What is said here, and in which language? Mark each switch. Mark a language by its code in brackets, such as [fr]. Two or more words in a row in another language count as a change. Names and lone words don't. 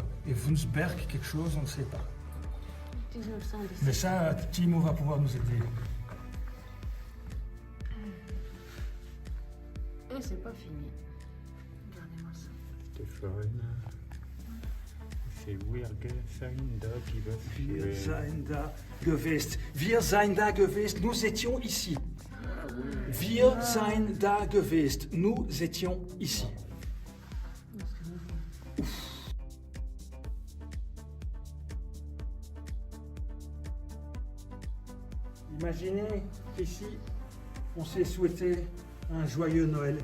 [fr] Et Wunsberg, quelque chose, on ne sait pas. 1917. Mais ça, Timo va pouvoir nous aider. Et c'est pas fini. Regardez-moi ça. [de] Stefan. C'est Wir sind da Wir gewesen. [nl] zijn da geweest. Wir zijn da geweest. [fr] Nous étions ici. [nl] Wir zijn da geweest. [fr] Nous étions ici. Imaginez qu'ici, on s'est souhaité un joyeux Noël.